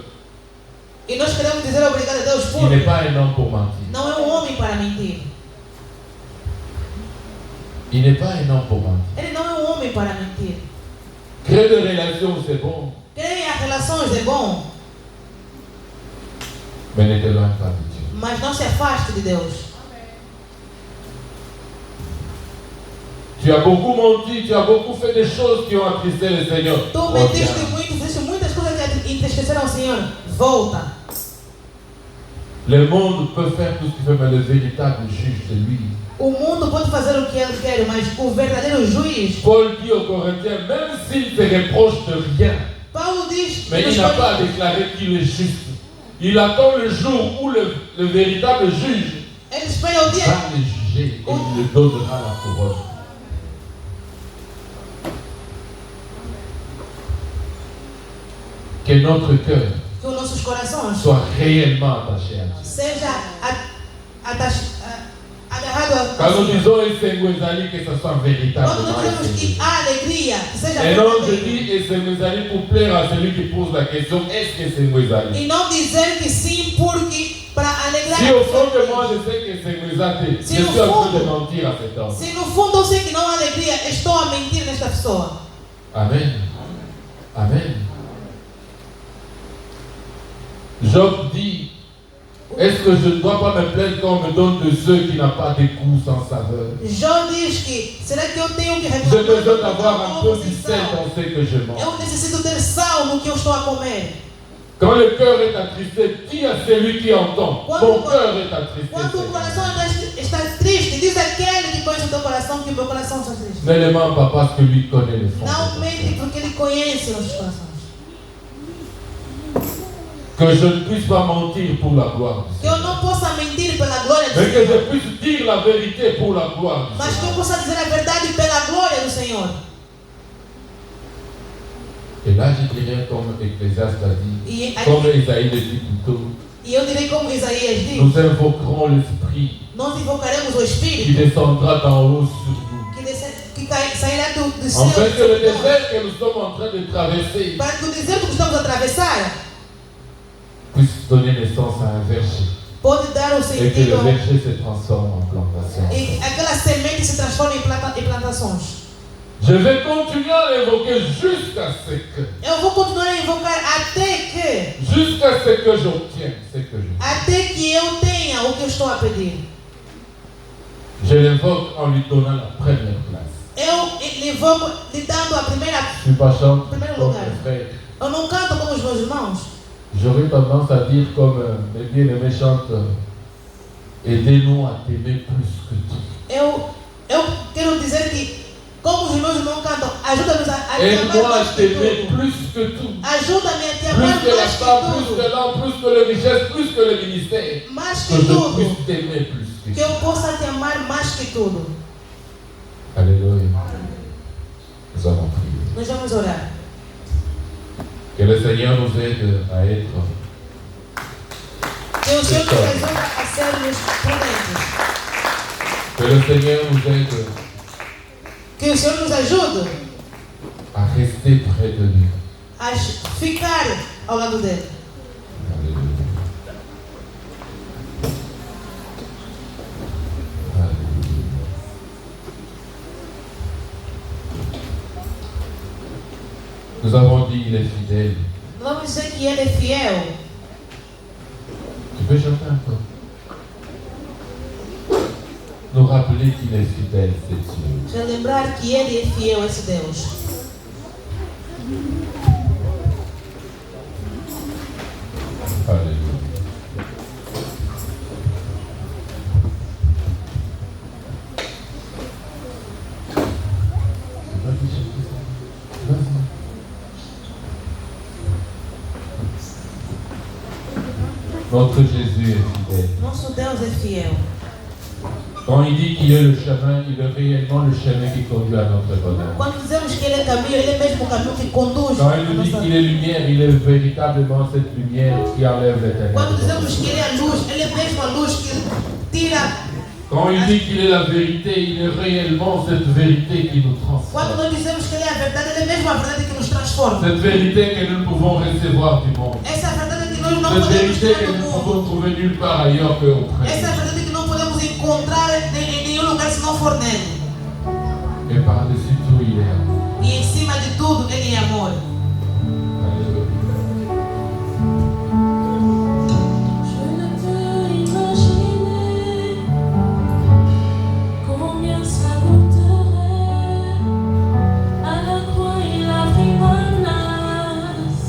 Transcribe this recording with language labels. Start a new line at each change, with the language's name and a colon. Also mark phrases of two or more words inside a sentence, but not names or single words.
Portuguese: E nós queremos dizer obrigado a Deus
French: il
Portuguese: por
French: n'est pas un homme pour mentir.
Portuguese: não é homem para mentir.
French: Il n'est pas un homme pour mentir.
Portuguese: Ele não é homem para mentir.
French: Créer des relations, c'est bon,
Portuguese: Criar relações é bom,
French: mais ne t'éloigne pas de Dieu.
Portuguese: mas não se afaste de Deus.
French: Tu as beaucoup menti, tu as beaucoup fait des choses qui ont attristé le Seigneur.
Portuguese: Tu
French: Reviens.
Portuguese: mentiste muito, fizeste muitas coisas que entristeceram o Senhor. Volta.
French: Le monde peut faire tout ce qu'il veut, mais le véritable juge, c'est lui.
Portuguese: O mundo pode fazer o que ele quer, mas o verdadeiro juiz,
French: Paul dit aux Corinthiens, même s'il te reproche de rien,
Portuguese: Paulo diz,
French: mais il n'a pas déclaré qu'il est juste. Il attend le jour où le véritable juge
Portuguese: ele espera o dia
French: va le juger et il lui donnera la couronne. Que notre cœur
Portuguese: que os nossos corações
French: soit réellement attaché à Dieu.
Portuguese: seja agarrado
French: Quand nous
Portuguese: a
French: disons Esengwezali, que ce soit
Portuguese: quando
French: véritablement
Portuguese: nós dizemos que
French: Esengwezali.
Portuguese: há alegria, que seja
French: Et non, je
Portuguese: verdadeira.
French: dis Esengwezali pour plaire à celui qui pose la question, est-ce que Esengwezali?
Portuguese: E não dizer que sim, porque para alegrar.
French: Si au fond de moi je sais que Esengwezali, je Si suis au en train fond- de mentir à cet homme.
Portuguese: Se no fundo eu sei que não há alegria, estou a mentir nesta pessoa. Amen. Amen.
French: Job dit, est-ce que je ne dois pas me plaindre qu'on me donne de ceux qui n'ont pas de coups sans saveur?
Portuguese: João diz que, será que eu tenho que
French: J'ai
Portuguese: reclamar
French: besoin de d'avoir un peu du sel
Portuguese: oposição?
French: dans ce que je mange.
Portuguese: Eu necessito ter sal no que eu estou a comer.
French: Quand le cœur est attristé, dis à celui qui entend, mon cœur est attristé.
Portuguese: Quando o
French: Seigneur.
Portuguese: coração está triste, diz àquele que conhece o teu coração que o meu coração está triste.
French: Ne le mens pas parce que lui connaît le fond.
Portuguese: Não mente porque ele conhece nossos corações.
French: Que je ne puisse pas mentir pour la gloire du
Portuguese: Que eu
French: Seigneur.
Portuguese: não possa mentir pela glória do
French: Mais que je
Portuguese: Senhor,
French: puisse dire la vérité pour la gloire du
Portuguese: mas que
French: Seigneur.
Portuguese: eu possa dizer a verdade pela glória do Senhor.
French: Et là, je dirais comme Ecclésiaste a dit,
Portuguese: E,
French: comme Isaïe le dit plutôt,
Portuguese: e eu direi como Isaías diz,
French: nous invoquerons l'Esprit
Portuguese: nós invocaremos o
French: qui
Portuguese: Espírito
French: descendra d'en haut sur nous.
Portuguese: que sairá do céu
French: En fait, que le
Portuguese: sobre nós,
French: désert que nous sommes en train de traverser
Portuguese: para que o deserto que estamos a atravessar
French: puisse donner naissance à un verger
Portuguese: pode dar o
French: et que le
Portuguese: sentido
French: verger se transforme en plantation.
Portuguese: e aquela semente se transforma em plantações.
French: Je vais continuer à l'invoquer jusqu'à ce que.
Portuguese: Eu vou continuar a invocar
French: Jusqu'à ce que j'obtienne ce que je veux.
Portuguese: até que eu tenha o que eu estou a pedir.
French: Je l'invoque en lui donnant la première place.
Portuguese: Eu invoco lhe dando a primeira.
French: Je ne suis pas chanteur
Portuguese: Primeiro
French: comme
Portuguese: lugar.
French: mes frères.
Portuguese: Eu não canto como os meus irmãos.
French: J'aurais tendance à dire comme mes bien-aimés chantent, aidez-nous à t'aimer plus que tout.
Portuguese: Eu quero dizer que, como os meus irmãos cantam, ajuda-nos a te amar
French: Aide-moi
Portuguese: mais
French: à
Portuguese: que
French: t'aimer
Portuguese: tudo.
French: plus que tout.
Portuguese: Ajuda-me a te
French: Plus
Portuguese: amar
French: que la
Portuguese: mais que
French: femme, plus
Portuguese: tudo.
French: que l'homme, plus que la richesse, plus que le ministère.
Portuguese: Mais
French: Que
Portuguese: que
French: je
Portuguese: tudo.
French: puisse t'aimer plus que
Portuguese: Que
French: tout.
Portuguese: eu possa te amar mais que tudo.
French: Alléluia. Nous allons prier.
Portuguese: Nós vamos orar.
French: Que le Seigneur nous aide à être.
Portuguese: Que o Senhor nos ajude a sermos prudentes.
French: Que le Seigneur nous aide
Portuguese: Que o Senhor nos ajude
French: à rester près de lui.
Portuguese: a ficar ao lado dele.
French: Alléluia. Alléluia. Nous avons dit il est fidèle.
Portuguese: Vamos dizer que ele é fiel.
French: Tu peux chanter encore. Nous rappeler qu'il est fidèle, c'est Dieu.
Portuguese: Relembrar que ele é fiel, esse Deus.
French: Alléluia. Vas-y, chante ça. Vas-y. Notre Jésus est fidèle.
Portuguese: Nosso Deus é fiel.
French: Quand il dit qu'il est le chemin, il est réellement le chemin qui conduit à notre bonheur.
Portuguese: Quando dizemos que ele é caminho, ele é mesmo o caminho que conduz.
French: Quand
Portuguese: a
French: il nous dit
Portuguese: nossa
French: qu'il est lumière, il est véritablement cette lumière qui enlève les
Portuguese: Quando
French: ténèbres.
Portuguese: dizemos que ele é a luz, ele é mesmo a luz que tira.
French: Quand il dit qu'il est la vérité, il est réellement cette vérité qui nous
Portuguese: Quando
French: transforme.
Portuguese: nós dizemos que ele é a verdade, ele é mesmo a verdade que nos transforma.
French: Cette vérité que nous ne pouvons recevoir du monde.
Portuguese: Essa é a verdade que nós não
French: Cette
Portuguese: podemos
French: vérité
Portuguese: tirar
French: que
Portuguese: do
French: nous ne
Portuguese: mundo.
French: pouvons trouver nulle part ailleurs qu'auprès
Portuguese: Essa é a
French: de
Portuguese: verdade que não podemos encontrar em nenhum lugar se não for nele.
French: lui. Et par-dessus tout, il est amour.
Portuguese: E em cima de tudo, ele é amor.
French: Alléluia. Je ne peux imaginer combien ça coûterait. À la croix, il a pris ma place.